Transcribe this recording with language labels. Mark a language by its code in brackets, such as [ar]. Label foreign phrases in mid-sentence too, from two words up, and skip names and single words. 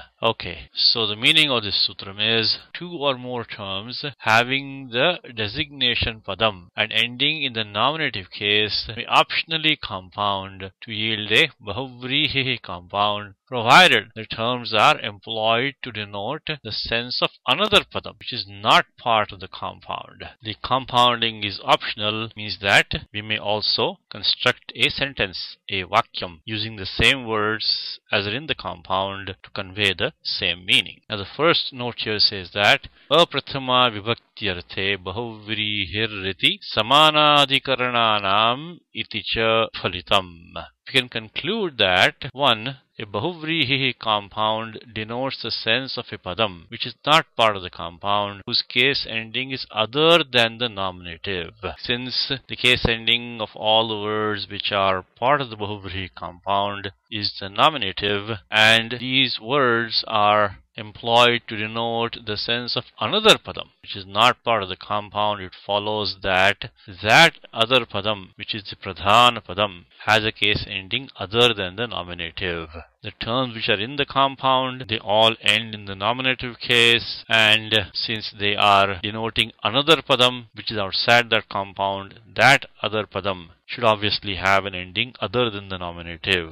[en] Okay, so the meaning of this sutram is two or more terms having the designation padam and ending in the nominative case may optionally compound to yield a bahuvrihi compound, provided the terms are employed to denote the sense of another padam which is not part of the compound. The compounding is optional means that we may also construct a sentence, a vakyam, using the same words as are in the compound to convey the same meaning. Now the first note here says that [sa] अप्रथम विभक्त्यर्थे बहुव्रीहिरिति समानाधिकरणानाम् इति च फलितम्. [en] We can conclude that 1. A bahuvrihi compound denotes the sense of a padam which is not part of the compound, whose case ending is other than the nominative. Since the case ending of all the words which are part of the bahuvrihi compound is the nominative, and these words are employed to denote the sense of another padam which is not part of the compound, it follows that that other padam, which is the pradhana padam, has a case ending other than the nominative. The terms which are in the compound, they all end in the nominative case, and since they are denoting another padam which is outside that compound, that other padam should obviously have an ending other than the nominative.